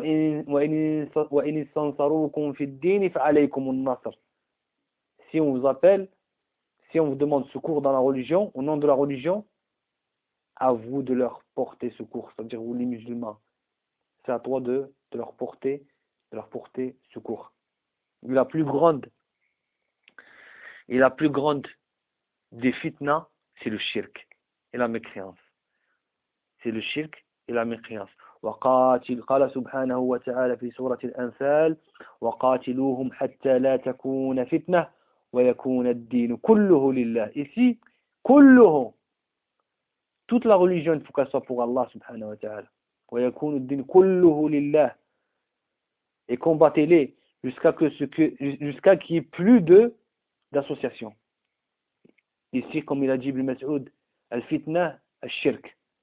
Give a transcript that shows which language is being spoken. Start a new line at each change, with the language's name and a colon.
French: Si on vous appelle, si on vous demande secours dans la religion, au nom de la religion, à vous de leur porter secours, c'est-à-dire vous les musulmans. C'est à toi de leur porter secours. La plus grande des fitna, c'est le shirk et la mécréance. C'est le shirk et la mécréance.
Arabic: وقاتل قال سبحانه وتعالى في سورة الأنفال وقاتلوهم حتى لا تكون فتنة ويكون الدين كله لله.
French: Ici, كله. Toute la religion, il faut qu'elle soit pour Allah subhanahu wa ta'ala.
Arabic: ويكون الدين كله لله.
French: Et combattez-les jusqu'à ce qu'il n'y ait plus d'association. Ici, comme il a dit Ibn Mas'ud, al-fitna, al-shirk.